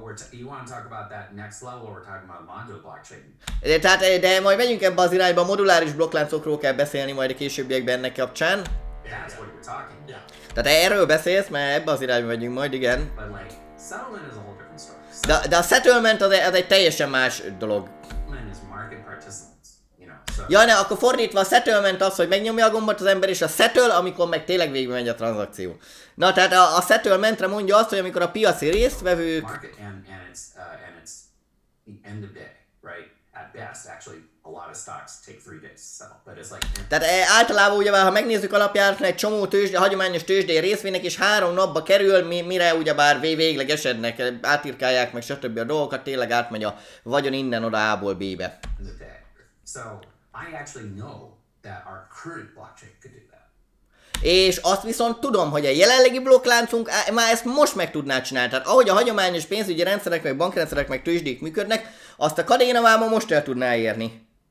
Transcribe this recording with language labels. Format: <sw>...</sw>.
<en>You want to talk about that next level? We're talking about modular blockchain.</en> <hu>De majd megyünk ebbe az irányba, a moduláris blokkláncokról kell beszélni majd a későbbiekben ennek kapcsán.</hu> <en>That's what you're talking. Yeah.</en> <hu>Tehát erről beszélsz, mert ebbe az irányba megyünk majd, igen.</hu> <en>But like, settlement is a whole different story.</en> <hu>De a settlement az egy teljesen más dolog.</hu> <en>Settlement is market participants, you know. So</en> <hu>Ja, ne, akkor fordítva a settlement az, hogy megnyomja a gombot az ember, és a settle, amikor meg tényleg végbe megy a tranzakció. Na, tehát a settlementre mondja azt, hogy amikor a piaci résztvevők...</hu> <en>market and it's the end of day, right? At best, actually, a lot of stocks take 3 days to settle, but it's like...</en> <hu>Tehát általában ugyebár, ha megnézzük alapján, egy csomó hagyományos tőzsdei részvénynek, és 3 napba kerül, mire ugyebár végleg esednek, átírkálják meg stb. A dolgokat, tényleg átmegy a vagyon innen oda A-ból B-be.</hu> <en>in the day. So I actually know that our current blockchain could do that.</en> <hu>És azt viszont tudom, hogy a jelenlegi blokkláncunk már ezt most meg tudná csinálni. Tehát ahogy a hagyományos pénzügyi rendszerek, meg bankrendszerek, meg tőzsdék működnek, azt a Kadena már ma most el tudná érni.</hu>